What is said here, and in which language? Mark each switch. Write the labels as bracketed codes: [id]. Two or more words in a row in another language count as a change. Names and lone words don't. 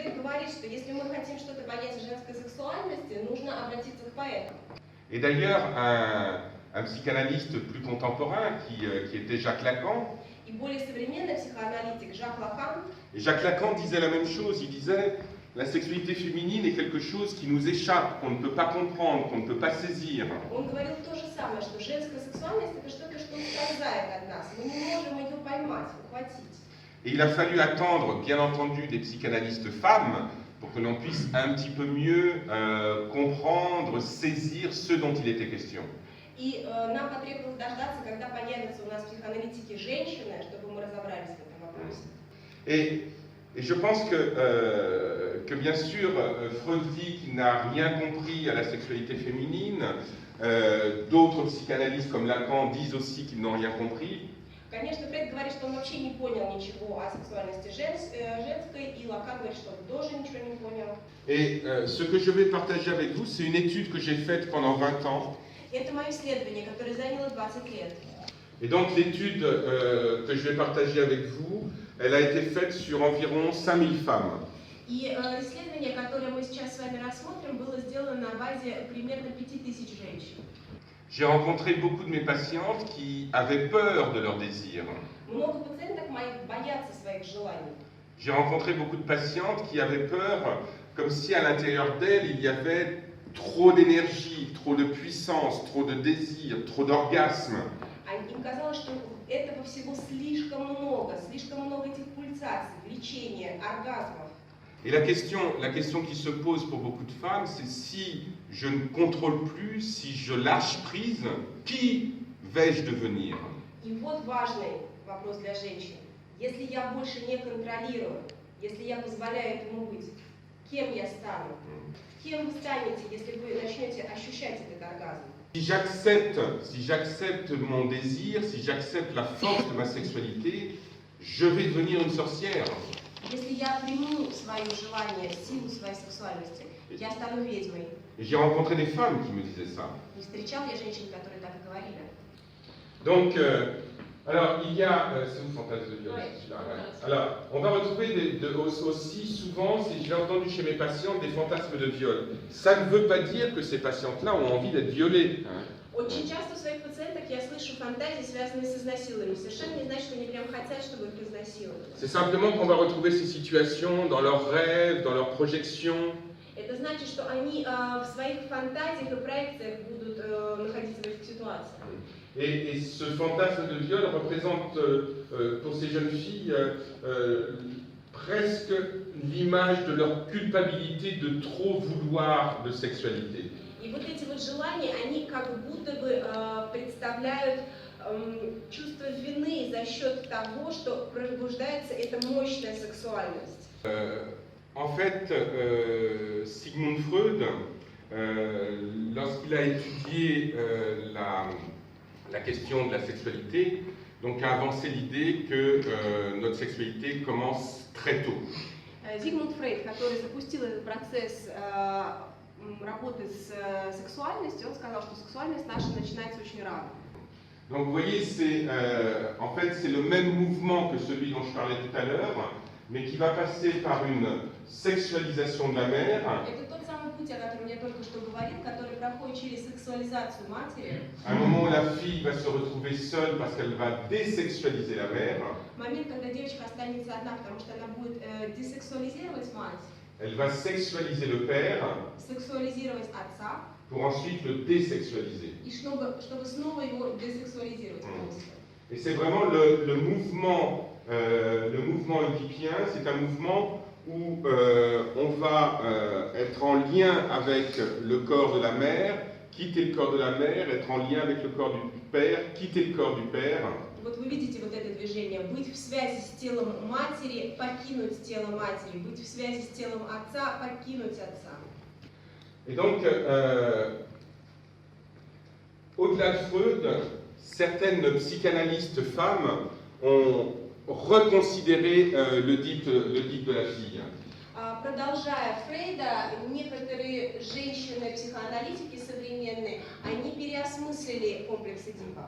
[ru] говорит, что если мы хотим что-то понять о женской сексуальности, нужно обратиться к поэтам. [fr] Et d'ailleurs, un psychanalyste plus contemporain qui était Jacques Lacan, [ru] И более современный психоаналитик Жак Лакан, [fr] et Jacques Lacan disait la même chose, il disait la sexualité féminine est quelque chose qui nous échappe, qu'on ne peut pas comprendre, qu'on ne peut pas saisir. [ru] он говорил то же самое, что женская сексуальность это что-то, что ускользает от нас. Мы не можем ее поймать, ухватить. [fr] Et il a fallu attendre, bien entendu, des psychanalystes femmes pour que l'on puisse un petit peu mieux comprendre, saisir ce dont il était question. [ru] И нам потребовалось дождаться, когда появятся у нас психоаналитики женщины, чтобы мы разобрались в этом вопросе. [fr] Et je pense que bien sûr, Freud dit qu'il n'a rien compris à la sexualité féminine. D'autres psychanalystes comme Lacan disent aussi qu'ils n'ont rien compris. [ru] Конечно, Фрейд говорит, что он вообще не понял ничего о сексуальности женской, и Лакан говорит, что он тоже ничего не понял. [fr] Et ce que je vais partager avec vous, c'est une étude que j'ai faite pendant 20 ans. [ru] Это мое исследование, которое заняло 20 лет. [fr] Et donc l'étude que je vais partager avec vous, elle a été faite sur environ 5000 femmes. [ru] И исследование, которое мы сейчас с вами рассмотрим, было сделано на базе примерно 5000 женщин. [fr] J'ai rencontré beaucoup de mes patientes qui avaient peur de leurs désirs. [ru] Много пациенток моих боятся своих желаний. [fr] J'ai rencontré beaucoup de patientes qui avaient peur, comme si à l'intérieur d'elles, il y avait trop d'énergie, trop de puissance, trop de désir, trop d'orgasme. [ru] Им казалось, что этого всего слишком много этих пульсаций, влечения, оргазмов. [fr] Et la question qui se pose pour beaucoup de femmes, c'est si je ne contrôle plus, si je lâche prise, qui vais-je devenir? [ru] И вот важный вопрос для женщин. Если я больше не контролирую, если я позволяю этому быть, кем я стану? Кем вы станете, если вы начнете ощущать этот оргазм? [fr] Si j'accepte mon désir, si j'accepte la force de ma sexualité, je vais devenir une sorcière. [ru] Если я приму свое желание, силу своей сексуальности, я стану ведьмой. [fr] Et j'ai rencontré des femmes qui me disaient ça. [ru] Не встречал я женщин, которые так и говорили. [fr] Donc, alors, il y a... c'est une fantasme de viol. Alors, on va retrouver aussi souvent, si je l'ai entendu chez mes patientes, des fantasmes de viol. Ça ne veut pas dire que ces patientes-là ont envie d'être violées. [ru] Очень часто у своих пациенток я слышу фантазии, связанные с изнасилованием. Совершенно не значит, что они прям хотят, чтобы их изнасиловали. [fr] C'est simplement qu'on va retrouver ces situations dans leurs rêves, dans leurs projections. [ru] Это значит, что они в своих фантазиях и проекциях будут находиться в этих ситуациях. [fr] Et ce fantasme de viol représente pour ces jeunes filles presque l'image de leur culpabilité de trop vouloir de sexualité. [ru] И вот эти вот желания, они как будто бы представляют чувство вины за счет того, что пробуждается эта мощная сексуальность. [fr] En fait, Sigmund Freud, lorsqu'il a étudié la question de la sexualité, donc a avancé l'idée que notre sexualité commence très tôt. [ru] Зигмунд Фрейд, который запустил этот процесс работы с сексуальностью, он сказал, что сексуальность наша начинается очень рано. [fr] Donc vous voyez, en fait, c'est le même mouvement que celui dont je parlais tout à l'heure, mais qui va passer par une sexualisation de la mère. [ru] Это тот самый путь, о котором я только что говорил, который проходит через сексуализацию матери. [fr] Un moment où la fille va se retrouver seule parce qu'elle va désexualiser la mère. [ru] Момент, когда девочка останется одна, потому что она будет десексуализировать мать. [fr] Elle va sexualiser le père. [ru] Сексуализировать отца. [fr] Pour ensuite le désexualiser. [ru] И чтобы снова его десексуализировать полностью. [fr] Et c'est vraiment le mouvement oedipien, c'est un mouvement où on va être en lien avec le corps de la mère, quitter le corps de la mère, être en lien avec le corps du père, quitter le corps du père. [ru] Вот вы видите вот это движение, быть в связи с телом матери, покинуть тело матери, быть в связи с телом отца, покинуть отца. [fr] Et donc, au-delà de Freud, certaines psychanalystes femmes ont reconsidéré le dip de la fille. [ru] Продолжая Фрейда, некоторые женщины-психоаналитики современные, они переосмыслили комплекс Эдипа.